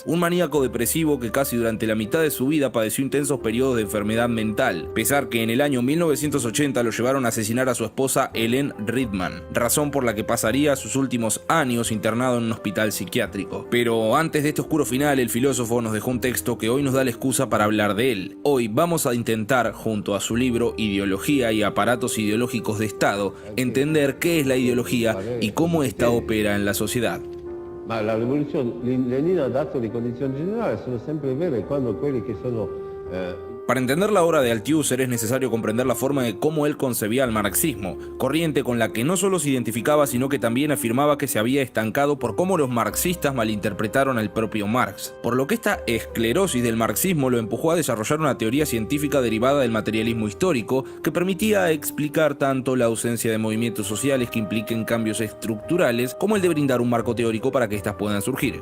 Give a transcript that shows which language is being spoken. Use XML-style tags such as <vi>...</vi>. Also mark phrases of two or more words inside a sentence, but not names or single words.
<es>Un maníaco depresivo que casi durante la mitad de su vida padeció intensos periodos de enfermedad mental, pesar que en el año 1980 lo llevaron a asesinar a su esposa Hélène Riedman, razón por la que pasaría sus últimos años internado en un hospital psiquiátrico. Pero antes de este oscuro final, el filósofo nos dejó un texto que hoy nos da la excusa para hablar de él. Hoy vamos a intentar, junto a su libro Ideología y aparatos ideológicos de Estado, entender qué es la ideología y cómo ésta opera en la sociedad.</es> <it>Ma la rivoluzione, Lenin ha dato le condizioni generali, sono sempre vere quando quelli che sono</it> <es>Para entender la obra de Althusser es necesario comprender la forma de cómo él concebía el marxismo, corriente con la que no solo se identificaba, sino que también afirmaba que se había estancado por cómo los marxistas malinterpretaron al propio Marx, por lo que esta esclerosis del marxismo lo empujó a desarrollar una teoría científica derivada del materialismo histórico que permitía explicar tanto la ausencia de movimientos sociales que impliquen cambios estructurales como el de brindar un marco teórico para que éstas puedan surgir.</es>